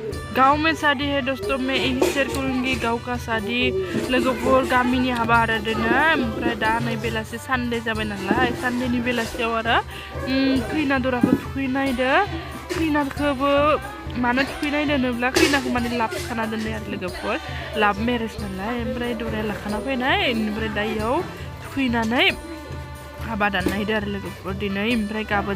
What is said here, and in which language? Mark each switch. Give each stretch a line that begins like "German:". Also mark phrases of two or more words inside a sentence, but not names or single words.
Hindi: गाँव में शादी है दोस्तों मैं यही शेयर करूँगी गाँव का शादी
Bodo: लोगोफोर गामिनि हाबा आरो दोनो ओमफ्राय दा नै बेलासि सानडे जाबाय नालाय सानडेनि बेलासियाव आरो खैना दराखौ थुखैनायदो खैनाखौबो मानो थुखैनायदो होनोब्ला खैनाखौ माने लाबखाना दोननाय आरो लोगोफोर
English: love marriage
Bodo: नालाय ओमफ्राय दराया लाखाना फैनाय ओमफ्राय दा इयाव थुखैनानै हाबा दाननायदो आरो लोगोफोर दिनै ओमफ्राय गाबोन